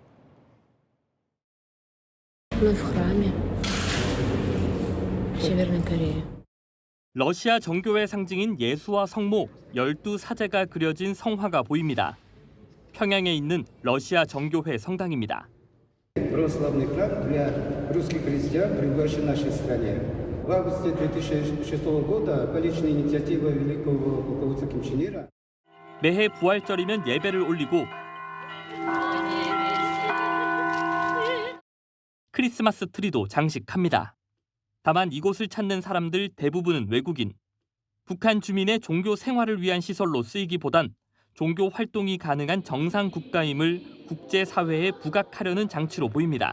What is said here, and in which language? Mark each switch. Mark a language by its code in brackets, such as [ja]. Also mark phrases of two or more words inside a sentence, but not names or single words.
[ko] 러시아 정교회 상징인 예수와 성모 12사제가 그려진 성화가 보입니다. 평양에 있는 러시아 정교회 성당입니다. [ru] Православный храм для русских христиан, при нашей стране, В августе 2006 года по личной инициативе великого полководца Ким Чен Ира [ko] 매해 부활절이면 예배를 올리고 크리스마스 트리도 장식합니다. 다만 이곳을 찾는 사람들 대부분은 외국인. 북한 주민의 종교 생활을 위한 시설로 쓰이기보단 종교 활동이 가능한 정상 국가임을 국제사회에 부각하려는 장치로 보입니다.